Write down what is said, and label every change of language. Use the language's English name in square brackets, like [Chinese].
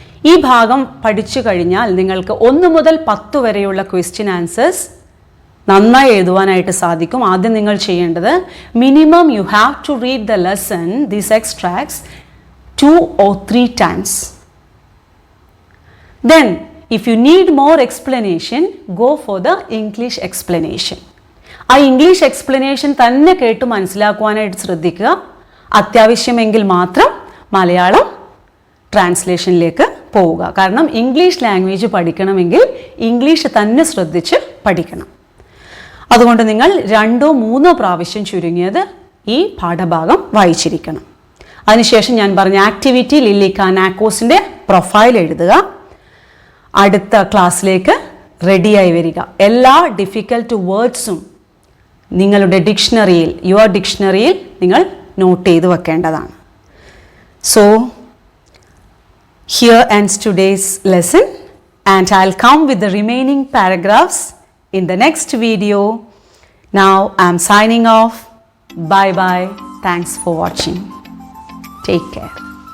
[Malayalam] ഈ ഭാഗം പഠിച്ചു കഴിഞ്ഞാൽ നിങ്ങൾക്ക് 1 മുതൽ 10 വരെയുള്ള ക്വസ്റ്റ്യൻ ആൻസേഴ്സ് നന്നായി എഴുതുവാനായിട്ട് സാധിക്കും. ആദ്യം നിങ്ങൾ ചെയ്യേണ്ടത്, [English] Minimum you have to read the lesson, these extracts 2 or 3 times. Then if you need more explanation, go for the English explanation. [Malayalam] ആ ഇംഗ്ലീഷ് എക്സ്പ്ലനേഷൻ തന്നെ കേട്ട് മനസ്സിലാക്കുവാനായിട്ട് ശ്രദ്ധിക്കുക. അത്യാവശ്യമെങ്കിൽ മാത്രം മലയാളം ട്രാൻസ്ലേഷനിലേക്ക് പോവുക. കാരണം ഇംഗ്ലീഷ് ലാംഗ്വേജ് പഠിക്കണമെങ്കിൽ ഇംഗ്ലീഷ് തന്നെ ശ്രദ്ധിച്ച് പഠിക്കണം. അതുകൊണ്ട് നിങ്ങൾ 2 or 3 പ്രാവശ്യം ചുരുങ്ങിയത് ഈ പാഠഭാഗം വായിച്ചിരിക്കണം. അതിനുശേഷം ഞാൻ പറഞ്ഞ ആക്ടിവിറ്റി ലിലിക്ക നാക്കോസിൻ്റെ പ്രൊഫൈൽ എഴുതുക. അടുത്ത ക്ലാസ്സിലേക്ക് റെഡിയായി വരിക. എല്ലാ ഡിഫിക്കൽട്ട് വേർഡ്സും നിങ്ങളുടെ ഡിക്ഷണറിയിൽ, യുവർ ഡിക്ഷണറിയിൽ നിങ്ങൾ നോട്ട് ചെയ്ത് വെക്കേണ്ടതാണ്. [English] So here ends today's lesson, and I'll come with the remaining paragraphs in the next video. Now I'm signing off. Bye bye. Thanks for watching. Take care.